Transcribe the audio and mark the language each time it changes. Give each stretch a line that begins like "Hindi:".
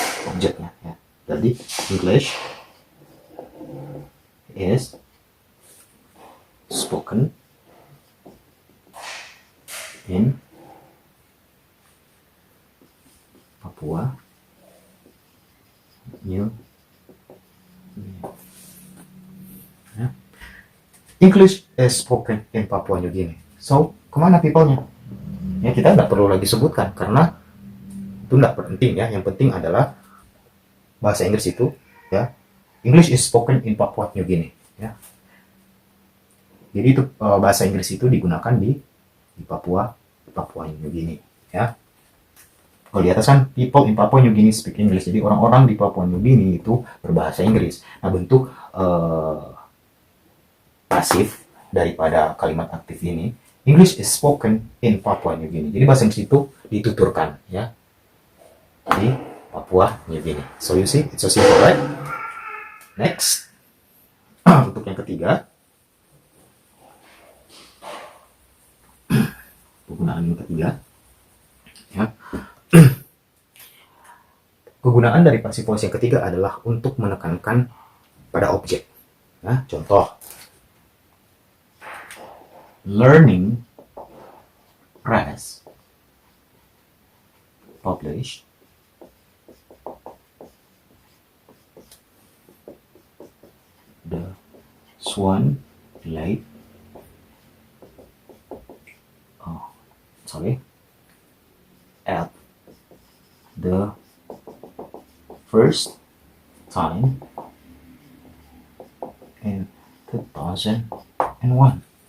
English: English is spoken in Papua New Guinea.
Indonesian: Ya.
English: English is spoken in Papua New Guinea. So,
Indonesian: kemana people-nya? Ya, kita nggak perlu lagi sebutkan, karena itu nggak penting ya. Yang penting adalah bahasa Inggris itu, ya,
English: English is spoken in Papua New Guinea.
Indonesian: Ya. Jadi itu bahasa Inggris itu digunakan di Papua New Guinea. Ya. Kalau di atas kan
English: people in Papua New Guinea speak English.
Indonesian: Jadi orang-orang di Papua New Guinea itu berbahasa Inggris. Nah, bentuk pasif daripada kalimat aktif ini,
English: English is spoken in Papua New Guinea.
Indonesian: Jadi bahasa Inggris itu dituturkan, ya, di Papua New Guinea.
English: So you see, it's so simple, right? Next,
Indonesian: untuk yang ketiga, penggunaan yang ketiga, ya. Kegunaan dari passive voice yang ketiga adalah untuk menekankan pada objek. Nah, contoh,
English: learning, press, publish, the swan lake, at the first time in 2001.